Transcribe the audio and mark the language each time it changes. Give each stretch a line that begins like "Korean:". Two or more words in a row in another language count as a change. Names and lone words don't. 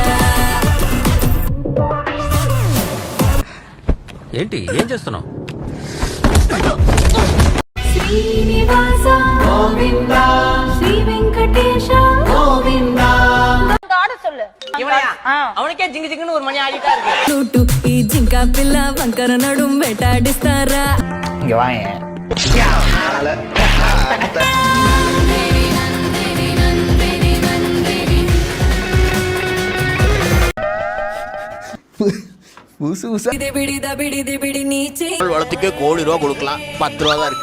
Telugu: ఏంటి ఏం చేస్తున్నావు? శ్రీనివాస గోవింద శ్రీ వెంకటేశ గోవింద.
Tamil: சொல்லு அவனுக்கே ஜிங்கு ஜிங்குன்னு ஒரு மணி ஆடிட்டா இருக்கு.
Telugu: ఈ జింక పిల్ల వంకర నడుం వేటాడిస్తారా?
Tamil: இங்க வாங்க. வளத்துக்கே கோடி ரூபா கொடுக்கலாம். 10 ரூபா தான் இருக்கு.